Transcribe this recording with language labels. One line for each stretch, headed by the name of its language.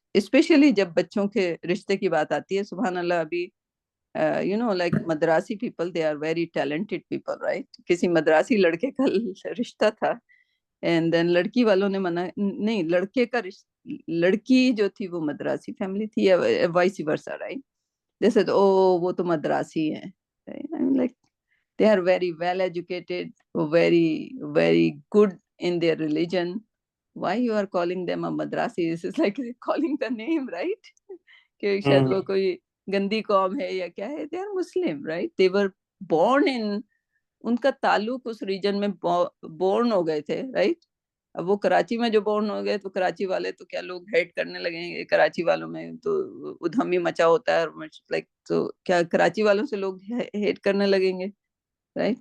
Urdu: Especially جب بچوں کے رشتے کی بات آتی ہے, سبحان اللہ, ابھی like Madrasi people,
English: they are very talented people, right.
Urdu: کسی مدراسی لڑکے کا رشتہ تھا and then لڑکی والوں نے منع نہیں, لڑکے کا لڑکی جو تھی وہ مدراسی فیملی تھی یا وائس ورسا, رائٹ. جیسے تو وہ تو مدراسی ہیں,
English: like they are very well educated, very very good in their religion. Why you are calling them a madrasi? This is like calling the name, right.
Urdu: کہ شاید وہ کوئی گندی قوم ہے یا کیا ہے.
English: they are Muslim, right. they were born in,
Urdu: ان کا تعلق اس ریجن میں بورن ہو گئے تھے, رائٹ. اب وہ کراچی میں جو بورن ہو گئے تو کراچی والے تو کیا لوگ ہیٹ کرنے لگیں گے, کراچی والوں میں تو ادھم ہی مچا ہوتا ہے, لائک تو کیا کراچی والوں سے لوگ ہیٹ کرنے لگیں گے, رائٹ.